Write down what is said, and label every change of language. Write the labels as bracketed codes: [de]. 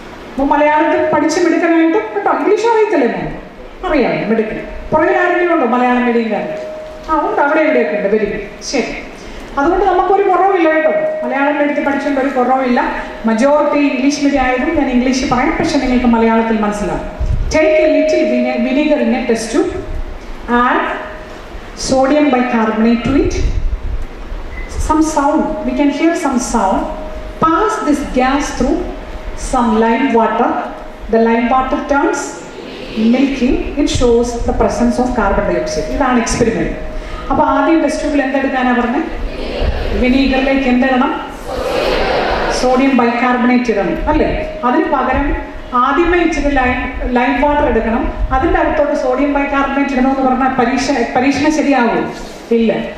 [ml] അപ്പോൾ മലയാളത്തിൽ പഠിച്ച് മിടുക്കനായിട്ട് കേട്ടോ. ഇംഗ്ലീഷ് അറിയത്തില്ലേ മോൻ? അറിയാം, മിടുക്കൻ. പുറകിൽ ആരെങ്കിലും ഉണ്ടോ മലയാളം മീഡിയംകാരൻ? ഉണ്ട്, അവിടെ എവിടെയൊക്കെ ഉണ്ട്. വരും, ശരി. അതുകൊണ്ട് നമുക്കൊരു കുറവില്ല കേട്ടോ. മലയാളം മീഡിയത്തിൽ പഠിച്ചുകൊണ്ട് ഒരു കുറവില്ല. മജോറിറ്റി ഇംഗ്ലീഷ് മീഡിയം ആയതും ഞാൻ ഇംഗ്ലീഷ് പറയാം, പക്ഷെ നിങ്ങൾക്ക് മലയാളത്തിൽ മനസ്സിലാവും. [en] Take a little vinegar in a test tube, add sodium bicarbonate to it, some sound, we can hear some sound, pass this gas through some lime water, the lime water turns milky, it shows the presence of carbon dioxide. [ml] ഇതാണ് experiment. അപ്പോൾ ആദ്യം test ട്യൂബിൽ എന്തെടുക്കാനാണ് പറഞ്ഞത്? വിനീഗറിലേക്ക് എന്തിടണം? Sodium bicarbonate ഇടണം അല്ലേ? അതിന് പകരം ആദ്യമേ ഇച്ചിരി ലൈം വാട്ടർ എടുക്കണം, അതിൻ്റെ അകത്തോട്ട് സോഡിയം ബൈകാർബണേറ്റ് ഇടണമെന്ന് പറഞ്ഞാൽ പരീക്ഷണം ശരിയാകും? ഇല്ല.